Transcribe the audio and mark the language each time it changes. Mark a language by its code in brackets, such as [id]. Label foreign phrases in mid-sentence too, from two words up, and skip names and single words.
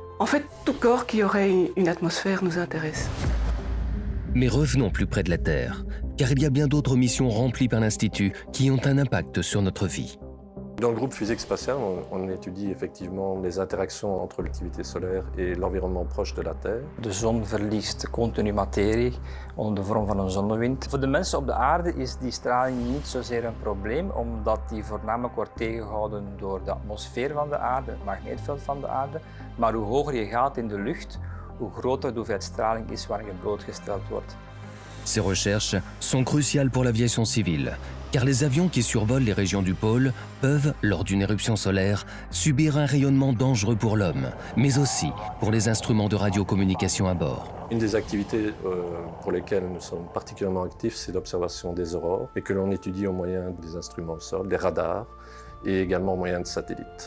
[fr] En fait, tout corps qui aurait une atmosphère nous intéresse. Mais revenons plus près de la Terre, car il y a bien d'autres missions remplies par l'Institut qui ont un impact sur notre vie. Dans le groupe physique spatiale, on étudie effectivement les interactions entre l'activité solaire et l'environnement proche de la Terre. [nl] De zon verliest continu materie onder de vorm van een zonnewind. Voor de mensen op de aarde is die straling niet zozeer een probleem, omdat die voornamelijk wordt tegengehouden door de atmosfeer van de aarde, het magneetveld van de aarde. Maar hoe hoger je gaat in de lucht, hoe groter de hoeveelheid straling is waar je blootgesteld wordt. [fr] Ces recherches sont cruciales pour l'aviation civile, car les avions qui survolent les régions du pôle peuvent, lors d'une éruption solaire, subir un rayonnement dangereux pour l'homme, mais aussi pour les instruments de radiocommunication à bord. Une des activités pour lesquelles nous sommes particulièrement actifs, c'est l'observation des aurores, et que l'on étudie au moyen des instruments au sol, des radars, et également au moyen de satellites.